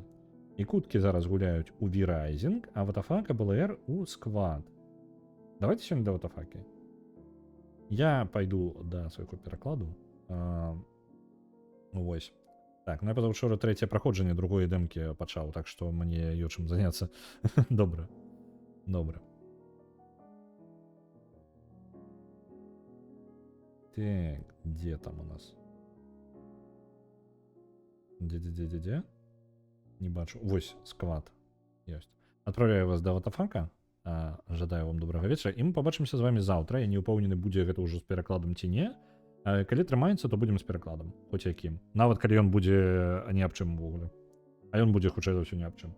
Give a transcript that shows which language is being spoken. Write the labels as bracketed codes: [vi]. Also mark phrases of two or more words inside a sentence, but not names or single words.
[be] І куткі зараз гуляюць у V-Rising, а Ватафака БЛР у Squad. Давайте сёння да ватафакі. Я пайду да свайго перакладу. Вось. Так, ну я пазаўчора трэцяе праходжанне другой дэмкі пачаў, так што мне ёсць чым заняцца. Добра. Добра. [ru] Так, где там у нас? [be] Где? Не бачу. Вось, сквад. Ёсць. Адпраўляю вас да ватафака. Жадаю вам добрага вечара. І мы пабачымся з вамі заўтра. Я не ўпэўнены, будзе гэта ўжо з перакладам ці не. Калі трымаецца, то будзем з перакладам. Хоць якім. Нават калі ён будзе не аб чым увогуле. А ён будзе хутчэй за ўсё не аб чым.